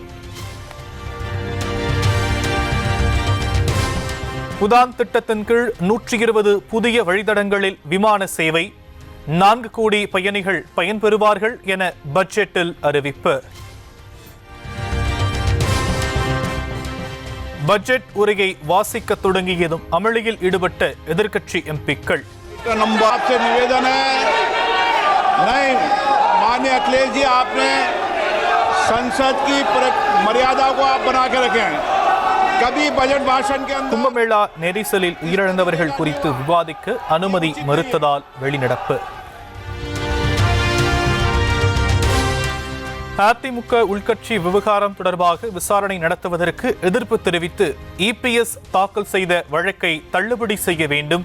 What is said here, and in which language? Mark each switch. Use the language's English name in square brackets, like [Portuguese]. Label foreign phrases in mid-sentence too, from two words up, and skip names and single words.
[Tamil] உதான் திட்டத்தின் கீழ் 120 புதிய வழித்தடங்களில் விமான சேவை, 4 கோடி பயணிகள் பயன்பெறுவார்கள் என பட்ஜெட்டில் அறிவிப்பு. பட்ஜெட் உரையை வாசிக்க தொடங்கியதும் அமளியில் ஈடுபட்ட எதிர்க்கட்சி எம்பிக்கள். [Hindi] नहीं माननीय अखिलेश जी, आपने संसद की मर्यादा को आप बना के रखे हैं. कभी बजट भाषण के अंदर [Tamil] கும்பமேளா நெரிசலில் உயிரிழந்தவர்கள் குறித்து விவாதிக்க அனுமதி மறுத்ததால் வெளிநடப்பு. அதிமுக உள்கட்சி விவகாரம் தொடர்பாக விசாரணை நடத்துவதற்கு எதிர்ப்பு தெரிவித்து இபிஎஸ் தாக்கல் செய்த வழக்கை தள்ளுபடி செய்ய வேண்டும்.